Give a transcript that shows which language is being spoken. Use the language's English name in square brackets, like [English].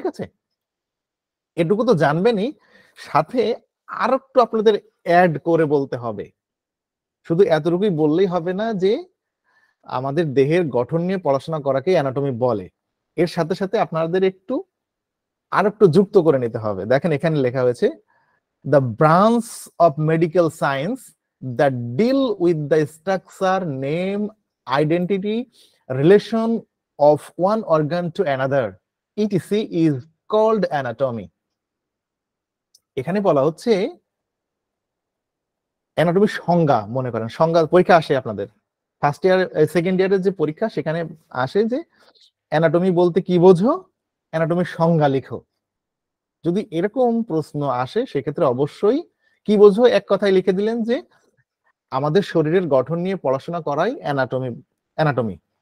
[Bangla] ঠিক আছে, এটুকু তো জানবেনই, সাথে আর একটু আপনাদের অ্যাড করে বলতে হবে। শুধু এতটুকুই বললেই হবে না যে আমাদের দেহের গঠন নিয়ে পড়াশোনা করাকে অ্যানাটমি বলে, এর সাথে সাথে আপনাদের একটু আর একটু যুক্ত করে নিতে হবে। দেখেন এখানে লেখা হয়েছে [English] the branch of medical science that deal with the structure, name, identity, relation of one organ to another, etc. is called anatomy. [Bangla] এখানে বলা হচ্ছে অ্যানাটমি সংজ্ঞা, মনে করেন সংজ্ঞা পরীক্ষা আসে আপনাদের ফার্স্ট ইয়ার সেকেন্ড ইয়ারের যে পরীক্ষা, সেখানে আসে যে অ্যানাটমি বলতে কি বোঝো, অ্যানাটমির সংজ্ঞা লিখো। যদি এরকম প্রশ্ন আসে সেক্ষেত্রে অবশ্যই কি বোঝো এক কথায় লিখে দিলেন যে আমাদের শরীরের গঠন নিয়ে পড়াশোনা করাই অ্যানাটমি।